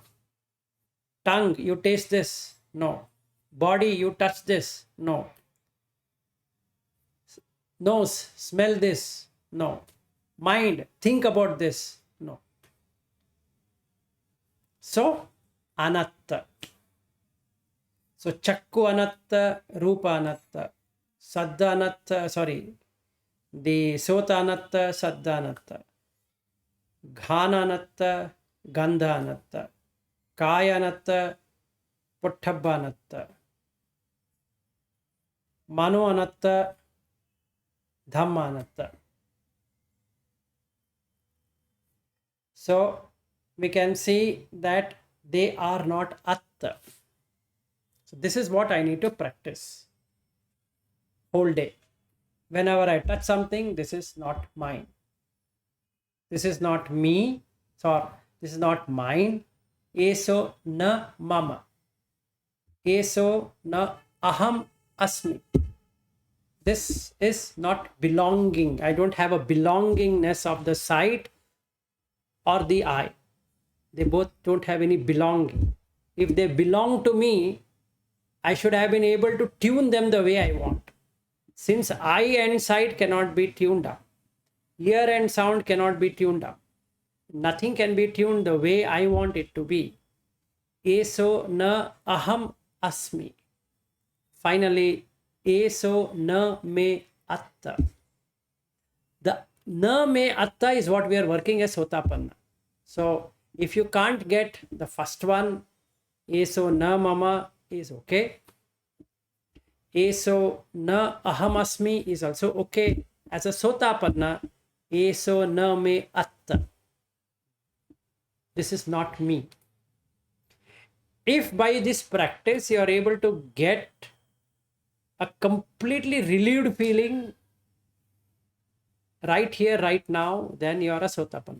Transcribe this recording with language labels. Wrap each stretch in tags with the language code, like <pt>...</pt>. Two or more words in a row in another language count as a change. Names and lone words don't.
<en>Tongue, you taste this. No. Body, you touch this. No. Nose, smell this. No. Mind, think about this. No. So, anatta.</en> <pi>So, chakku anatta, rupa anatta, saddha anatta, the sota anatta, saddha anatta, ghana anatta, gandha anatta, kaya anatta, pottabha anatta, mano anatta, dhamma anatta.</pi> <en>So we can see that they are not atta. So this is what I need to practice whole day. Whenever I touch something, this is not mine. This is not me. So this is not mine.</en> <pi>Eso na mama. Eso na aham asmi.</pi> <en>This is not belonging. I don't have a belongingness of the sight or the eye. They both don't have any belonging. If they belong to me, I should have been able to tune them the way I want. Since eye and sight cannot be tuned up, ear and sound cannot be tuned up, nothing can be tuned the way I want it to be.</en> <pi>Eso na aham asmi. Finally, eso na me atta.</pi> <en>The</en> <pi>na me atta</pi> <en>is what we are working as Sotapanna. So if you can't get the first one,</en> <pi>eso na mama</pi> <en>is okay.</en> <pi>Eso na aham asmi</pi> <en>is also okay. As a</en> <pi>Sotapanna, eso na me atta.</pi> <en>This is not me. If by this practice you are able to get a completely relieved feeling right here, right now, then you are a Sotapanna.</en>